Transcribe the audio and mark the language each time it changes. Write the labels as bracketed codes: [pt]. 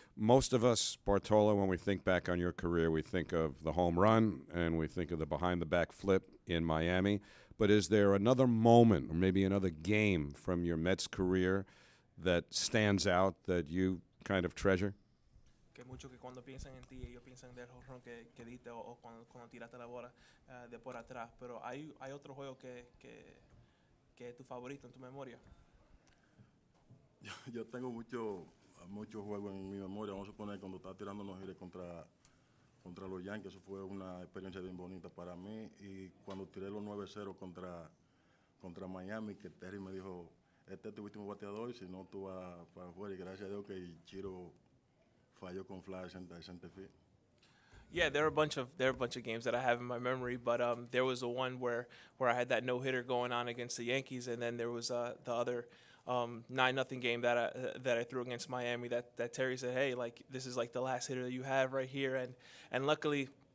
[en] Most of us, Bartolo, when we think back on your career, we think of the home run and we think of the behind-the-back flip in Miami. But is there another moment or maybe another game from your Mets career that stands out that you kind of treasure? [es] Que muchos que cuando piensan en ti, ellos piensan del jonrón que diste o cuando tiraste la bola de por atrás. Pero hay otro juego que es tu favorito en tu memoria. Yo tengo muchos juegos en mi memoria. Vamos a suponer cuando estaba tirando unos giros contra los Yankees, eso fue una experiencia bien bonita para mí. Y cuando tiré los 9-0 contra Miami, que Terry me dijo, este es tu último bateador, si no tú vas para afuera. Y gracias a Dios que Chiro falló con fly center field. [en] Yeah, there are a bunch of games that I have in my memory, but there was a one where I had that no-hitter going on against the Yankees, and then there was the other 9-0 game that I threw against Miami that Terry said, hey, like this is like the last hitter that you have right here, and luckily